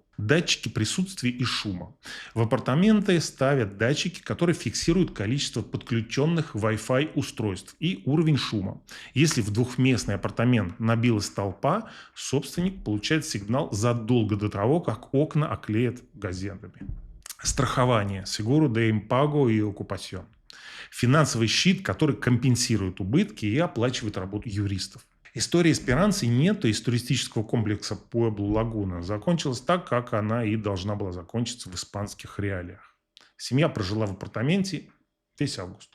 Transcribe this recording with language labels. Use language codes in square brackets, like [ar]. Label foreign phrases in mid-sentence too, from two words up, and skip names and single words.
[ru] Датчики присутствия и шума. В апартаменты ставят датчики, которые фиксируют количество подключенных Wi-Fi устройств и уровень шума. Если в двухместный апартамент набилась толпа, собственник получает сигнал задолго до того, как окна оклеят газетами. Страхование, [es] seguro de impago и ocupación. [ru] Финансовый щит, который компенсирует убытки и оплачивает работу юристов. История Эсперанцы Нетто из туристического комплекса Пуэбло-Лагуна закончилась так, как она и должна была закончиться в испанских реалиях. Семья прожила в апартаменте весь август.